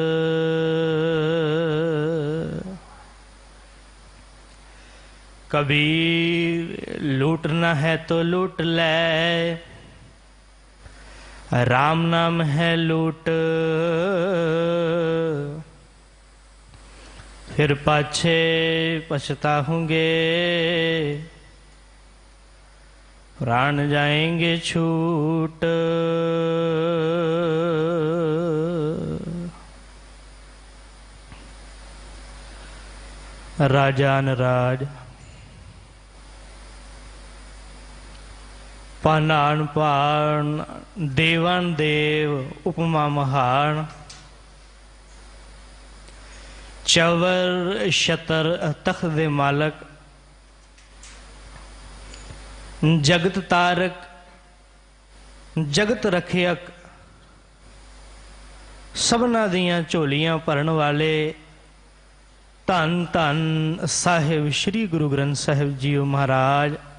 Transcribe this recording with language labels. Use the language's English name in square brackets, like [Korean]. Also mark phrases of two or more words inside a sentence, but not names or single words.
[Hindi] कबीर लूटना है तो लूट ले, राम नाम है लूट, फिर पाछे पछताओगे, प्राण जाएंगे छूट। [Punjabi] ਰਾਜਾਨ ਰਾਜ ਪਾਨਾਨ ਪਾਨ, ਦੇਵਾਨ ਦੇਵ ਉਪਮਾ ਮਹਾਨ, ਚਵਰ ਸ਼ਤਰ ਤਖ਼ਤ ਦੇ ਮਾਲਕ, ਜਗਤ ਤਾਰਕ ਜਗਤ ਰਖਿਅਕ, ਸਭਨਾ ਦੀਆਂ ਝੋਲੀਆਂ ਭਰਨ ਵਾਲੇ, ਧੰਨ ਧੰਨ ਸਾਹਿਬ ਸ੍ਰੀ ਗੁਰੂ ਗ੍ਰੰਥ ਸਾਹਿਬ ਜੀ ਮਹਾਰਾਜ।